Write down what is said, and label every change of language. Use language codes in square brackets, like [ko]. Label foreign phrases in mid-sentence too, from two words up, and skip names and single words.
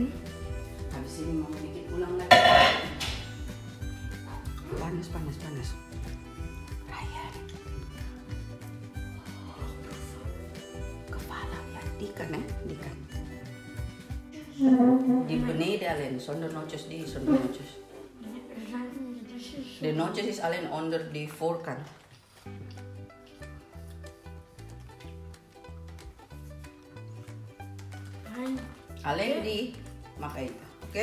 [id] Habis ini mau bikin ulang lagi. Panas. Ryan. Kepala ya, dikan ya, dikan. [nl] Di beneden alleen, zonder nootjes die, zonder nootjes. De nootjes is alleen onder die voorkant. Alleen die mag eten, oké?